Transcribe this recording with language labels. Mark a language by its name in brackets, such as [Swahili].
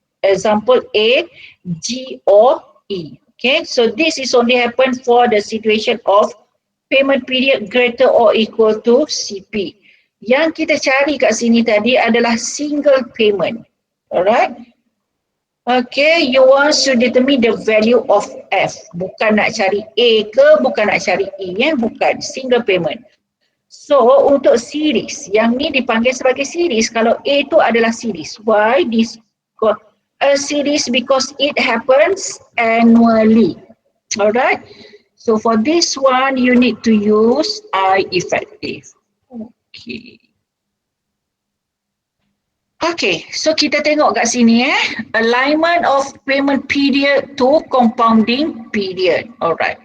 [English] Example A, G or E. Okay, so this is only happen for the situation of payment period greater or equal to CP. [Malay] Yang kita cari kat sini tadi adalah single payment. Alright. [English] Okay, you want to determine the value of F. [Malay] Bukan nak cari A ke, bukan nak cari E, bukan. Single payment. So, untuk series, yang ni dipanggil sebagai series. Kalau A tu adalah series. [English] Why this a series? Because it happens annually. Alright. So, for this one, you need to use I effective. Okay. Okay, so [Malay] kita tengok kat sini [English] alignment of payment period to compounding period. Alright.